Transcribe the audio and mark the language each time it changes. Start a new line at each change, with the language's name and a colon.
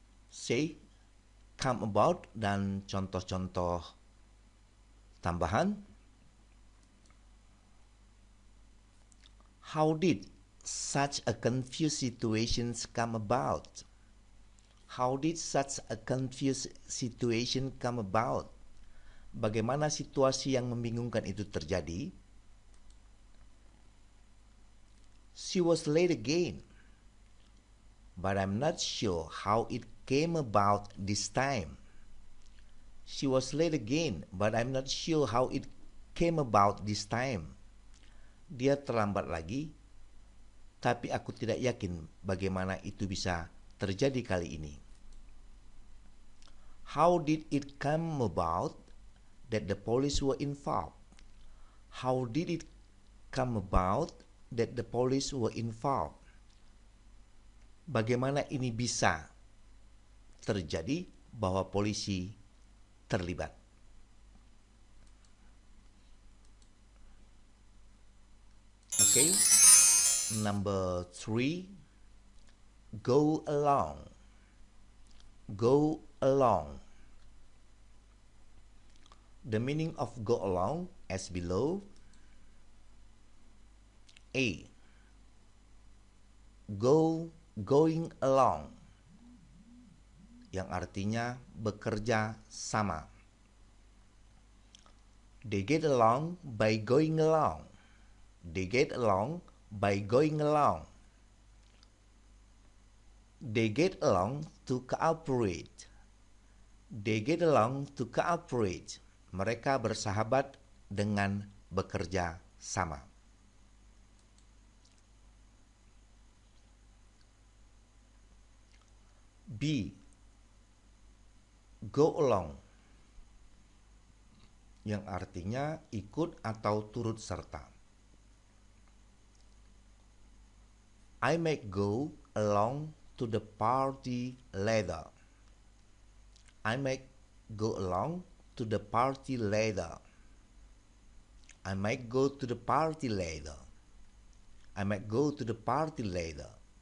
Indonesian: C.
English: Come about
Indonesian: dan contoh-contoh tambahan.
English: How did such a confused situation come about? How did such a confused situation come about?
Indonesian: Bagaimana situasi yang membingungkan itu terjadi?
English: She was late again, but I'm not sure how it came about this time. She was late again, but I'm not sure how it came about this time.
Indonesian: Dia terlambat lagi, tapi aku tidak yakin bagaimana itu bisa terjadi kali ini.
English: How did it come about that the police were involved? How did it come about that the police were involved?
Indonesian: Bagaimana ini bisa terjadi bahwa polisi terlibat?
English: Okay, number 3, go along. Go along. The meaning of go along as below. A. Going along,
Indonesian: yang artinya bekerja sama.
English: They get along by going along. They get along by going along. They get along to cooperate. They get along to cooperate.
Indonesian: Mereka bersahabat dengan bekerja sama. B.
English: Go along,
Indonesian: yang artinya ikut atau turut serta.
English: I might go along to the party later. I might go along to the party later. I might go to the party later. I might go to the party later.